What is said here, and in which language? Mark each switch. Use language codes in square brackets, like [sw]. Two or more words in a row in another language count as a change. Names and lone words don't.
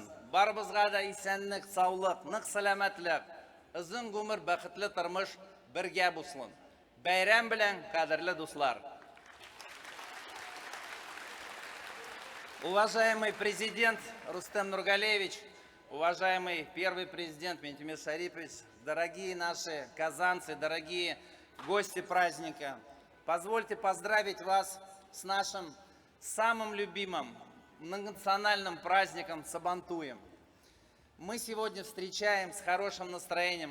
[tt] Барыбызга да исәнлек, саулык, нык сәламәтлек, озын гомер, бәхетле тормыш бергә булсын. Бәйрәм белән, кадерле дуслар. [ru] Уважаемый президент Рустам Нургалиевич, уважаемый первый президент Минтимир Шарипович, дорогие наши казанцы, дорогие гости праздника, позвольте поздравить вас с нашим самым любимым национальным праздником Сабантуем. Мы сегодня встречаем с хорошим настроением.